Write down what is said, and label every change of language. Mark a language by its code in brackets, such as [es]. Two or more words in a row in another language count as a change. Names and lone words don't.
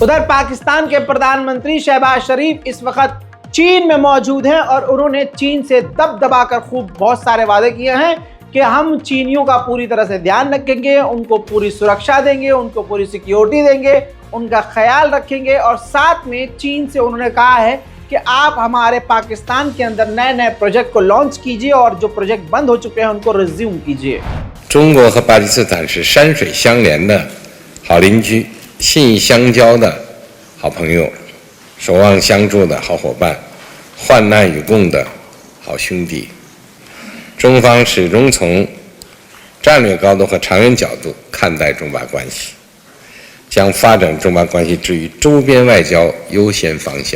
[hi] उधर पाकिस्तान के प्रधानमंत्री शहबाज शरीफ इस वक्त चीन में मौजूद हैं और उन्होंने चीन से दबदबा कर खूब बहुत सारे वादे किए हैं कि हम चीनियों का पूरी तरह से ध्यान रखेंगे, उनको पूरी सुरक्षा देंगे, उनको पूरी सिक्योरिटी देंगे, उनका ख्याल रखेंगे। और साथ में चीन से उन्होंने कहा है कि आप हमारे पाकिस्तान के अंदर नए नए प्रोजेक्ट को लॉन्च कीजिए और जो प्रोजेक्ट बंद हो चुके हैं उनको रिज्यूम कीजिए। [zh] 中国和巴基斯坦是山水相连的好邻居，信义相交的好朋友，守望相助的好伙伴，患难与共的好兄弟。中方始终从战略高度和长远角度看待中巴关系，将发展中巴关系置于周边外交优先方向。